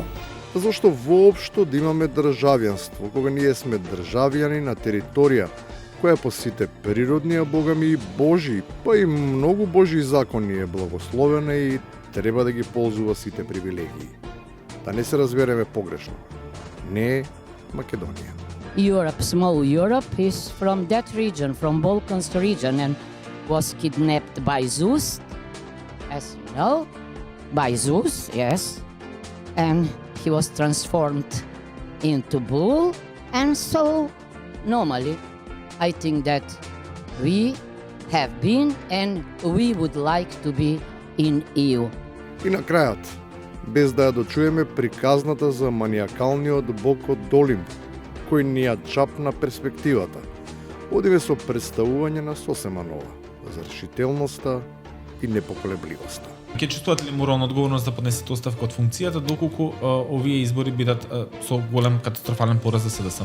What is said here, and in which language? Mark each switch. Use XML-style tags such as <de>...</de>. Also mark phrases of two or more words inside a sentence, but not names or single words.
<mk>Зашто воопшто да имаме државјанство, кога ние сме државјани на територија која по сите природни, а богами и божи, па и многу божи закони е благословена и треба да ги ползува сите привилегии. Да не се разбереме погрешно. Не е Македонија.</mk> <en>Europe, small Europe, is from that region, from Balkans region, and was kidnapped by Zeus, as you know, by Zeus, yes, and he was transformed into bull, and so normally I think that we have been and we would like to be in EU.</en> <mk>И на крајот, без да ја дочуеме приказната за маниакалниот бог од Олимп, кој ни ја чапна перспективата, одиме со представување на сосема нова, за решителноста и непоколебливоста. Ќе чувствувате ли морална одговорност да поднесете оставка од функцијата доколку овие избори бидат со голем катастрофален пораз за СДСМ?</mk>